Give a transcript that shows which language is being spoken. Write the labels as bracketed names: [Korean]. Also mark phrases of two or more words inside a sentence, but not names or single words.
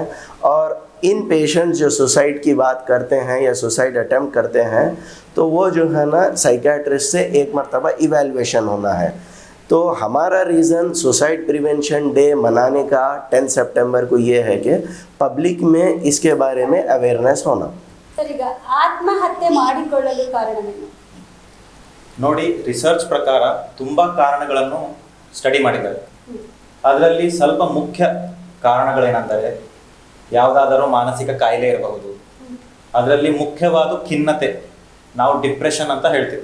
[Hindi] और इन पेशेंट्स जो सुसाइड की बात करते हैं या [English] suicide attempt [Hindi] करते हैं, तो वो जो है ना साइकियाट्रिस्ट से एक मरतबा इवैल्यूएशन होना है. तो हमारा रीज़न सुसाइड प्रिवेंशन डे मनाने का 10 सितंबर को ये है कि पब्लिक में इसके बारे में अवेयरनेस होना. [Kannada] ಸರ್, ಈಗ ಆತ್ಮಹತ್ಯೆ ಮಾಡಿಕೊಳ್ಳಲು ಕಾರಣವೇನು? ನೋಡಿ, ರಿಸರ್ಚ್ ಪ್ರಕಾರ ತುಂಬ ಕಾರಣಗಳನ್ನು ಸ್ಟಡಿ ಮಾಡಿದ್ದಾರೆ. ಅದರಲ್ಲಿ ಸ್ವಲ್ಪ ಮುಖ್ಯ ಕಾರಣಗಳೇನೆಂದರೆ, ಯಾವುದಾದರೂ ಮಾನಸಿಕ ಕಾಯಿಲೆ ಇರಬಹುದು. ಅದರಲ್ಲಿ ಮುಖ್ಯವಾದ ಖಿನ್ನತೆ, ನಾವು ಡಿಪ್ರೆಷನ್ ಅಂತ ಹೇಳ್ತೀವಿ.